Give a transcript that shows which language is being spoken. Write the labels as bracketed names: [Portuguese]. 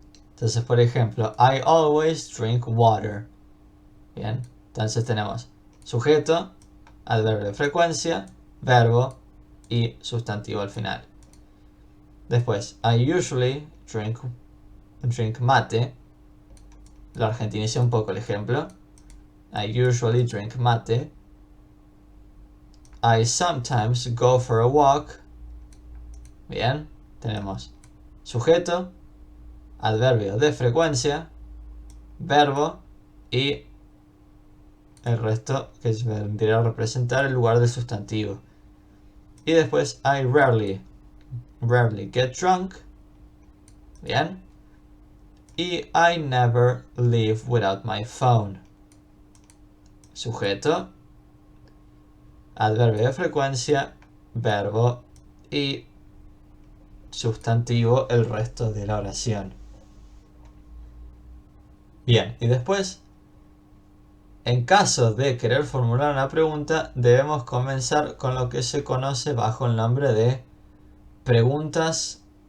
[Spanish] Entonces, por ejemplo, [English] I always drink water. [Spanish] Bien, entonces tenemos sujeto, adverbio de frecuencia, verbo y sustantivo al final. Después, [English] I usually drink mate. [Spanish] Lo argentinicé un poco el ejemplo. [English] I usually drink mate. I sometimes go for a walk. [Spanish] Bien, tenemos sujeto, adverbio de frecuencia, verbo y el resto que vendría a representar el lugar del sustantivo. Y después [English] I rarely get drunk. [Spanish] Bien. Y [English] I never leave without my phone. [Spanish] Sujeto, adverbio de frecuencia, verbo y sustantivo el resto de la oración. Bien, y después, en caso de querer formular una pregunta, debemos comenzar con lo que se conoce bajo el nombre de preguntas.